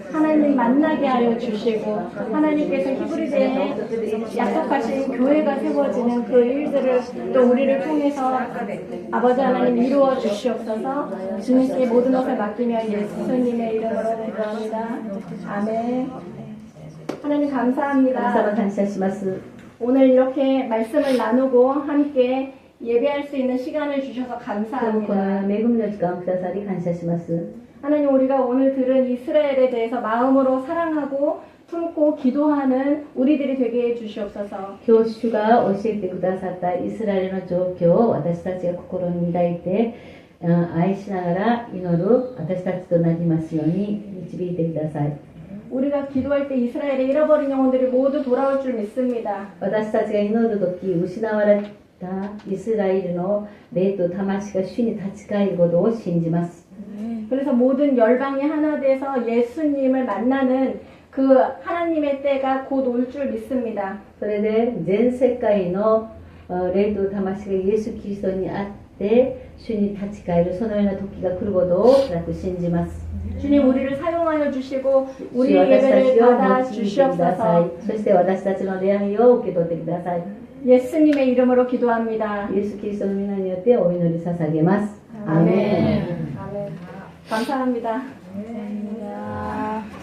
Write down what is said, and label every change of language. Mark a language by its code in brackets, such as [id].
[ko] 하나님 만나게 하여 주시고 하나님께서 히브리대에 약속하신 교회가 세워지는 그 일들을 또 우리를 통해서 아버지 하나님 이루어 주시옵소서. 주님께 모든 것을 맡기며 예수님의 이름으로 기도합니다. 아멘. 하나님 감사합니다. [ja] 神様感謝します。 [ko] 오늘 이렇게 말씀을 나누고 함께 예배할 수 있는 시간을 주셔서 [ja] 今日こ [ko] 감사합니다. [ja] の恵みの時間をくださり感謝します。 [ko] 하나님 우리가 오늘 들은 이스라엘에 대해서 마음으로 사랑하고 품고 기도하는 우리들이 되게 해주시옵소서. [ja] 今日主が教えてくださったイスラエルの状況を私たちが心に抱いて愛しながら祈る私たちとなりますように導いてください。 [ko] 우리가 기도할 때 이스라엘의 잃어버린 영혼들이 모두 돌아올 줄 믿습니다. [ja] 私たちが祈るとき失われたイスラエルの霊と魂が主に立ち返ることを信じます。 [ko] 그래서 모든 열방이 하나 돼서 예수님을 만나는 그 하나님의 때가 곧 올 줄 믿습니다. [ja] それで全世界の霊と魂がイエス・キリストにあって主に立ち返るそのような時が来ることを固く信じます。 [ko] 주님 우리를 사용하여 주시고 [ja] 主 [ko] 우리의 [ja] 私た [ko] 예배를 [ja] ちを [ko] 받아 [ja] 用いてください。 [ko] 주시옵소서. [ja] そして私たちの礼拝を受け取ってください。 [ko] 예수님의 이름으로 기도합니다. [ja] イエス・キリストの皆によってお祈り捧げます。アー [ko] 아멘. [ja] メン。 [ko] 아멘. 감사합니다. 감사합니다.